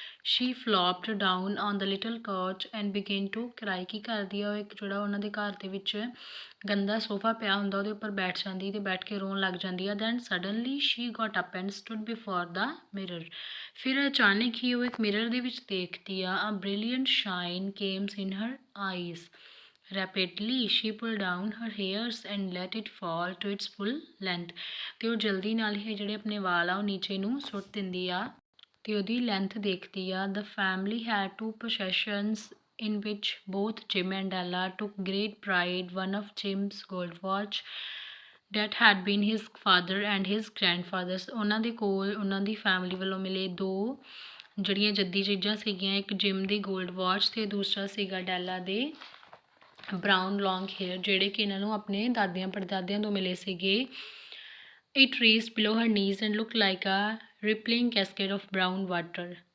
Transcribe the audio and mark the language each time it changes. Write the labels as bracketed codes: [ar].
[en] She flopped down on the little couch and began to cry. [pa] ਕੀ ਕਰਦੀ ਆ ਉਹ, ਇੱਕ ਜਿਹੜਾ ਉਹਨਾਂ ਦੇ ਘਰ ਦੇ ਵਿੱਚ ਗੰਦਾ ਸੋਫਾ ਪਿਆ ਹੁੰਦਾ ਉਹਦੇ ਉੱਪਰ ਬੈਠ ਜਾਂਦੀ ਤੇ ਬੈਠ ਕੇ ਰੋਣ ਲੱਗ ਜਾਂਦੀ ਆ। [en] Then suddenly she got up and stood before the mirror. [pa] ਫਿਰ ਅਚਾਨਕ ਹੀ ਉਹ ਇੱਕ ਮਿਰਰ ਦੇ ਵਿੱਚ ਦੇਖਦੀ ਆ। [en] A brilliant shine comes in her eyes. Rapidly she pulled down her hairs and let it fall to its full length। [pa] ਤੇ ਉਹ ਜਲਦੀ ਨਾਲ ਹੀ ਜਿਹੜੇ ਆਪਣੇ ਵਾਲ ਆ ਉਹ ਨੀਚੇ ਨੂੰ ਸੁੱਟ ਦਿੰਦੀ ਆ ਤੇ ਉਹਦੀ ਲੈਂਥ ਦੇਖਦੀ ਆ। [en] The family had two possessions in which both Jim and Della took great pride. One of Jim's gold watch that had been his father and his grandfather's। [pa] ਉਹਨਾਂ ਦੇ ਕੋਲ ਉਹਨਾਂ ਦੀ ਫੈਮਿਲੀ ਵੱਲੋਂ ਮਿਲੇ ਦੋ ਜਿਹੜੀਆਂ ਜੱਦੀ ਚੀਜ਼ਾਂ ਸੀਗੀਆਂ, ਇੱਕ ਜਿਮ ਦੀ ਗੋਲਡ ਵਾਚ ਤੇ ਦੂਸਰਾ ਸੀਗਾ ਡੈਲਾ ਦੇ ਬਰਾਊਨ ਲੌਂਗ ਹੇਅਰ, ਜਿਹੜੇ ਕਿ ਇਹਨਾਂ ਨੂੰ ਆਪਣੇ ਦਾਦਿਆਂ ਪੜਦਾਦਿਆਂ ਤੋਂ ਮਿਲੇ ਸੀਗੇ। [en] It reached below her knees and look like a rippling cascade of brown water.